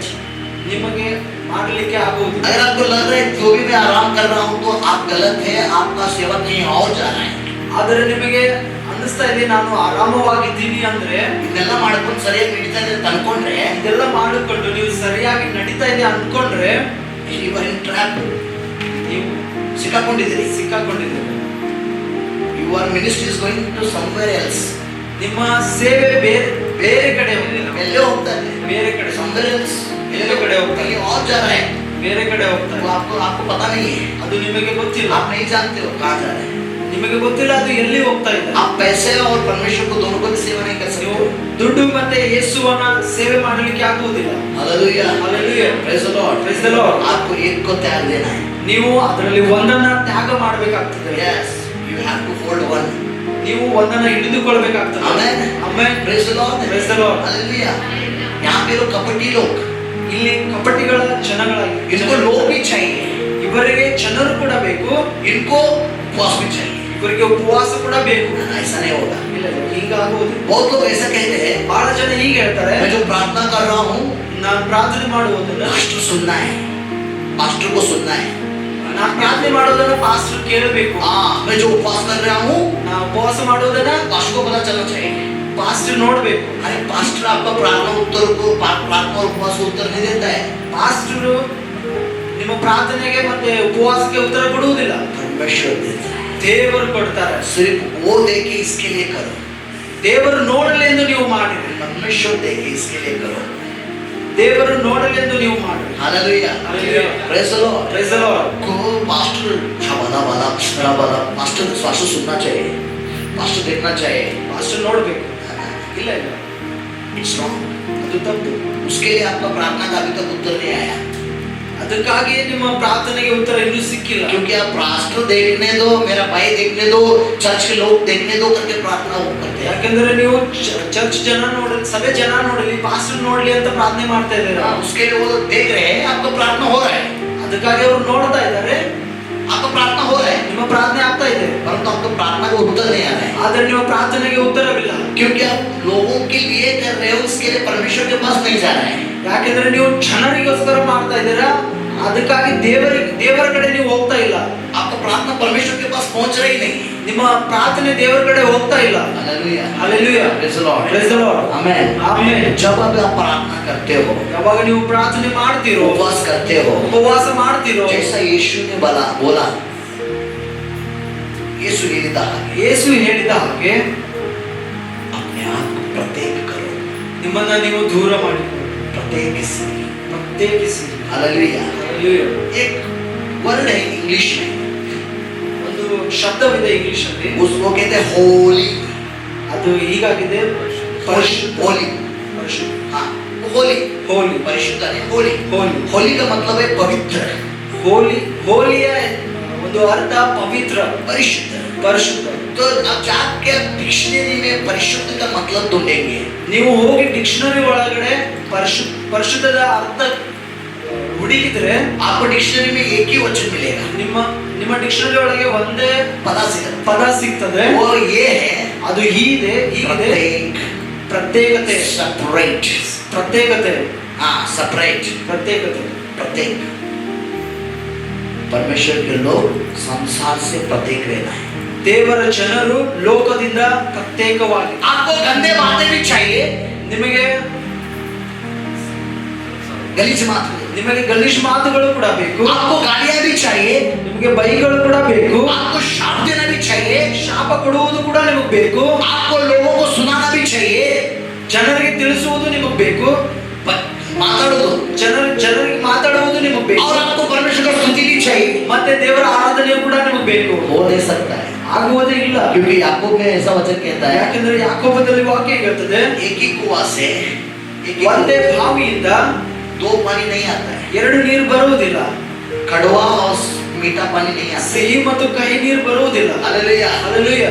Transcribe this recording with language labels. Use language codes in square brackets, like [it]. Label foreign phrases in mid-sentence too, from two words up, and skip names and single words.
[kn] ನಿಮಗೆ ಮಾಡಲಿಕ್ಕೆ ಆಗುವುದಿಲ್ಲ. [hi] अगर आपको लग रहा है जो भी मैं आराम कर रहा हूँ तो आप गलत है, आपका सेवा कहीं और जा रहा है। [kn] ಆದರೆ ನಿಮಗೆ ಅನ್ನಿಸ್ತಾ ಇದೆ ನಾನು ಆರಾಮವಾಗಿದ್ದೀನಿ ಅಂದ್ರೆ, ಇದೆಲ್ಲ ಮಾಡ್ಕೊಂಡು ಸರಿಯಾಗಿ ನಡೀತಾ ಇದೆ ಅಂತ ಅನ್ಕೊಂಡ್ರೆ, ಇದೆಲ್ಲ ಮಾಡಿಕೊಂಡು ನೀವು ಸರಿಯಾಗಿ ನಡೀತಾ ಇದೆ ಅನ್ಕೊಂಡ್ರೆ [en] you are in trap, [kn] ನೀವು ಸಿಕ್ಕಾಕೊಂಡಿದ್ದೀರಿ। ಸಿಕ್ಕಾಕೊಂಡಿದ್ದೀರಿ. [en] Your ministry is going to somewhere else। [kn] ನಿಮ್ಮ ಸೇವೆ ಬೇರೆ ಕಡೆ ಹೋಗಿಲ್ಲ, ಎಲ್ಲೇ ಹೋಗ್ತಾ ಇದೆ, ಬೇರೆ ಕಡೆ [en] somewhere else, [kn] ಬೇರೆ ಕಡೆ ಹೋಗ್ತಾ ಇದೆ, [hi] कहीं और जा रहा है। [kn] ಬೇರೆ ಕಡೆ ಹೋಗ್ತಾ [hi] वो [kn] ಇದೆ. [hi] आपको पता नहीं है, [kn] ಅದು ನಿಮಗೆ ಗೊತ್ತಿಲ್ಲ. [hi] आप नहीं जानते हो कहाँ जा रहे हैं। [kn] ನಿಮಗೆ ಗೊತ್ತಿಲ್ಲ ಅದು ಎಲ್ಲಿ ಹೋಗ್ತಾ ಇದೆ. [hi] आप पैसे और परमेश्वर को दोनों को भी सेवा नहीं कर [kn] ನೀವು [hi] सकते. [kn] ದುಡ್ಡು ಮತ್ತೆ ಯೇಸುವನ್ನ ಸೇವೆ ಮಾಡಲಿಕ್ಕೆ ಆಗುವುದಿಲ್ಲ. [hi] हालेलुया, [en] Hallelujah. Praise the Lord. Praise the Lord. [hi] आपको एक को त्याग देना है. [kn] ನೀವು ಅದರಲ್ಲಿ ಒಂದನ್ನ ತ್ಯಾಗ ಮಾಡಬೇಕಾಗ್ತದೆ. [en] Yes, you have to hold one. [kn] ನೀವು ಒಂದನ್ನ ಹಿಡಿದುಕೊಳ್ಳಬೇಕಾಗ್ತದೆ. [en] Amen. Amen. Praise the Lord. Praise the Lord. [hi] हालेलुया. यहाँ पे लोग कपटी लोग, [kn] ಇಲ್ಲಿ ಕಪಟಿಗಳ ಜನಗಳಾಗಿ [hi] इनको लोग भी चाहिए, [kn] ಇವರಿಗೆ ಜನರು ಕೂಡ ಬೇಕು, [hi] इनको उपवास भी चाहिए. [kn] ಇವರಿಗೆ ಉಪವಾಸ ಕೂಡ ಬೇಕು. [hi] ऐसा नहीं होगा. [kn] ಇಲ್ಲ ಈಗ ಆಗುವುದಿಲ್ಲ. [hi] बहुत लोग ऐसा कहते हैं, [kn] ಬಹಳ ಜನ ಹೀಗೆ ಹೇಳ್ತಾರೆ, [hi] मैं जो प्रार्थना कर रहा हूँ, [kn] ನಾನು ಪ್ರಾರ್ಥನೆ ಮಾಡುವುದನ್ನ [hi] पास्टर सुनना है, पास्टर को सुनना है. [kn] ನಾನು ಪ್ರಾರ್ಥನೆ ಮಾಡೋದನ್ನ ಪಾಸ್ಟರ್ ಕೇಳಬೇಕು. [hi] हाँ, मैं जो उपवास कर रहा हूँ, [kn] ನಾವು ಉಪವಾಸ ಮಾಡೋದನ್ನ [hi] पास्टर को पता चलना चाहिए. [kn] ಪಾಸ್ಟರ್ ನೋಡ್ಬೇಕು. [hi] अरे पास्टर आपका प्रार्थना उत्तर को प्रार्थना और उपवास को उत्तर नहीं देता है. [kn] ಪಾಸ್ಟರು ನಿಮ್ಮ ಪ್ರಾರ್ಥನೆಗೆ ಮತ್ತೆ ಉಪವಾಸಕ್ಕೆ ಉತ್ತರ ಕೊಡುವುದಿಲ್ಲ, [hi] परमेश्वर देता है. [kn] ದೇವರು ಕೊಡ್ತಾರೆ. [hi] सिर्फ वो दे के इसके लिए करो. [kn] ದೇವರು ನೋಡಲಿ ಎಂದು ನೀವು ಮಾಡಿರಿ. [hi] परमेश्वर दे के इसके लिए करो. [kn] ದೇವರು ನೋಡಲಿ ಎಂದು ನೀವು ಮಾಡಿರಿ. [hi] हालेलुया, [en] Hallelujah. Praise the Lord. Praise the Lord. [hi] को पास्टर छावाला वाला छरा वाला पास्टर पास्टर सुनना चाहिए, पास्टर देखना चाहिए. [kn] ಪಾಸ್ಟರ್ ನೋಡ್ಬೇಕು. ಇಲ್ಲ ಇಲ್ಲ, [en] It's wrong. [kn] ಅದು ತಪ್ಪು. [hi] उसके लिए आपका प्रार्थना का अभी तक उत्तर नहीं आया, [kn] ಅದಕ್ಕಾಗಿ ನಿಮ್ಮ ಪ್ರಾರ್ಥನೆಗೆ ಉತ್ತರ ಇನ್ನೂ ಸಿಕ್ಕಿಲ್ಲ. [hi] क्योंकि आप पास्टर देखने दो, मेरा भाई देखने दो, चर्च के लोग देखने दो करके प्रार्थना वो करते हैं. [kn] ಯಾಕಂದ್ರೆ ನೀವು ಚರ್ಚ್ ಜನ ನೋಡಲಿ, ಸಭೆ ಜನ ನೋಡಲಿ, ಪಾಸ್ಟರ್ ನೋಡ್ಲಿ ಅಂತ ಪ್ರಾರ್ಥನೆ ಮಾಡ್ತಾ ಇದ್ದೀರಾ. [hi] उसके लिए वो देख रहे हैं, आपका प्रार्थना हो रहा है, [kn] ಅದಕ್ಕಾಗಿ ಅವರು ನೋಡ್ತಾ ಇದ್ದಾರೆ, [hi] आपका प्रार्थना हो रहा है, [kn] ನಿಮ್ಮ ಪ್ರಾರ್ಥನೆ ಆಗ್ತಾ ಇದೆ, [hi] परंतु आपका प्रार्थना का उत्तर नहीं आ रहा है, [kn] ಆದ್ರೆ ನಿಮ್ಮ ಪ್ರಾರ್ಥನೆಗೆ ಉತ್ತರವಿಲ್ಲ. [hi] क्योंकि आप लोगों के लिए कर रहे हो, उसके लिए परमेश्वर के पास नहीं जा रहा है. [kn] ಯಾಕಂದ್ರೆ ನೀವು ಜನರಿಗೋಸ್ಕರ ಮಾಡ್ತಾ ಇದ್ದೀರಾ, ಅದಕ್ಕಾಗಿ ದೇವರ ಕಡೆ ನೀವು ಹೋಗ್ತಾ ಇಲ್ಲ. [hi] आपका प्रार्थना परमेश्वर के पास पहुंच रही नहीं. [kn] ನಿಮ್ಮ ಪ್ರಾರ್ಥನೆ ದೇವರ ಕಡೆ ಹೋಗ್ತಾ ಇಲ್ಲ. [hi] हालेलुया, [en] Hallelujah. Praise the Lord. Praise the Lord. [hi] आमेन. [en] Amen. [hi] जब आप प्रार्थना करते हो, [kn] ಯಾವಾಗ ನೀವು ಪ್ರಾರ್ಥನೆ ಮಾಡ್ತೀರೋ, [hi] उपवास करते हो, [kn] ಉಪವಾಸ ಮಾಡ್ತೀರೋ, [hi] जैसा यीशु ने बोला, यीशु [kn] ಹೇಳಿದ ಹಾಗೆ, ಯೇಸು ಹೇಳಿದ ಹಾಗೆ [hi] अपने आप को प्रत्येक करो, [kn] ನಿಮ್ಮನ್ನ ನೀವು ದೂರ ಮಾಡಿಕೊಳ್ಳಿ, प्रत्येकिसी. ಪ್ರತ್ಯೇಕಿಸಿ. [hi] हालेलुया. [en] Hallelujah. [hi] एक वर्ड है इंग्लिश में, [kn] ಒಂದು ಶಬ್ದವಿದೆ ಇಂಗ್ಲಿಷ್ ಅಲ್ಲಿ, [hi] उसको कहते हैं होली. [kn] ಅದು ಹೀಗಾಗಿದೆ, ಪರಿಶುದ್ಧ. [hi] होली, [kn] ಪರಿಶುದ್ಧ. [hi] हाँ, होली, [kn] ಹೋಲಿ. [hi] परिशुद्ध नहीं, होली. [kn] ಹೋಲಿ. [hi] होली का मतलब है पवित्र, [kn] ಹೋಲಿ. ಹೋಲಿಯ ಒಂದು ಅರ್ಥ ಪವಿತ್ರ, [hi] परिशुद्ध. [kn] ಪರಿಶುದ್ಧ. [hi] तो अब जाके डिक्शनरी में परिशुद्ध का मतलब ढूंढेंगे. [kn] ನೀವು ಹೋಗಿ ಡಿಕ್ಷನರಿ ಒಳಗಡೆ ಪರಿಶುದ್ಧದ ಅರ್ಥ ಹುಡುಕಿದ್ರೆ [hi] आपको डिक्शनरी में एक ही वचन मिलेगा, [kn] ನಿಮ್ಮ ಡಿಕ್ಷನರಿ ಒಳಗೆ ಒಂದೇ [hi] पता सिर्फ [kn] ಪದ ಸಿಗ್ತದೆ. [hi] वो ये है, [kn] ಅದು ಹೀಗಿದೆ, ಹೀಗಿದೆ. [hi] प्रत्येक, [kn] ಪ್ರತ್ಯೇಕತೆ, [hi] सेपरेट. [kn] ಪ್ರತ್ಯೇಕತೆ, [hi] हाँ, सेपरेट, [kn] ಪ್ರತ್ಯೇಕತೆ. [hi] प्रत्येक. परमेश्वर के लोग संसार से प्रत्येक रहना है. [kn] ದೇವರ ಜನರು ಲೋಕದಿಂದ ಪ್ರತ್ಯೇಕವಾಗಿ. [hi] आपको गंदे बातें भी चाहिए, [kn] ನಿಮಗೆ [hi] गलीज बात, [kn] ನಿಮಗೆ ಗಲೀಜ್ ಮಾತುಗಳು ಕೂಡ ಬೇಕು, [hi] आपको गालियां भी चाहिए, [kn] ನಿಮಗೆ ಬೈಗಳು ಕೂಡ ಬೇಕು, [hi] आपको शाप देना भी चाहिए, [kn] ಶಾಪ ಕೊಡುವುದು ಕೂಡ ನಿಮಗೆ ಬೇಕು, [hi] आपको लोगों को सुनाना भी चाहिए, [kn] ಜನರಿಗೆ ತಿಳಿಸುವುದು ನಿಮಗೆ ಬೇಕು, माताड़ो, ಜನರಿಗೆ ಮಾತಾಡುವುದು ನಿಮಗೆ ಬೇಕು, [hi] और आपको परमेश्वर का स्तुति भी चाहिए. [kn] ಮತ್ತೆ ದೇವರ ಆರಾಧನೆಯು ಕೂಡ ನಿಮಗೆ ಬೇಕು. [hi] हो नहीं सकता है, [kn] ಆಗುವುದೇ ಇಲ್ಲ. [hi] क्योंकि याकूब में ऐसा वचन कहता है, [kn] ಯಾಕಂದ್ರೆ ಯಾಕೋಬದಲ್ಲಿ ವಾಕ್ಯ ಹೇಳ್ತದೆ, [hi] एक ही कुआं से [kn] ಒಂದೇ ಬಾವಿಯಿಂದ [hi] दो पानी नहीं आता है, [kn] ಎರಡು ನೀರು ಬರುವುದಿಲ್ಲ, [hi] कड़वा और मीठा पानी नहीं आता है. [kn] ಸಿಹಿ ಮತ್ತು ಕಹಿ ನೀರು ಬರುವುದಿಲ್ಲ. [hi] हालेलुया. [en] Hallelujah.